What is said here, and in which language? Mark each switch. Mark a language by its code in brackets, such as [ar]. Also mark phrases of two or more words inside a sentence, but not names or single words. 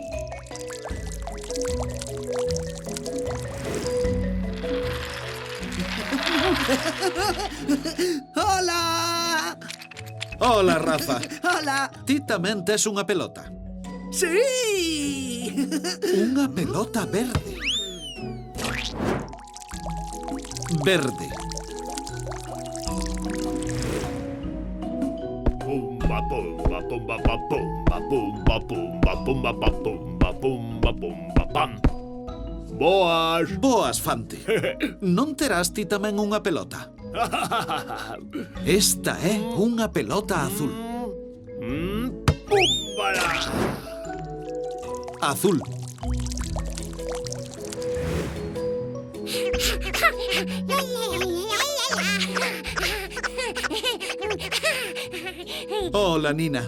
[gl] Hola! Hola, Rafa. Hola! Ti tamén tes unha pelota. Sí! Unha pelota verde. Verde. Pumba pumba pumba pa pumba pumba pumba pumba pa pumba pumba pumba pam. Boas. Boas, Fante. Non terás ti tamén unha pelota? Esta é unha pelota azul. Pumbala. Azul. Hola, Nina.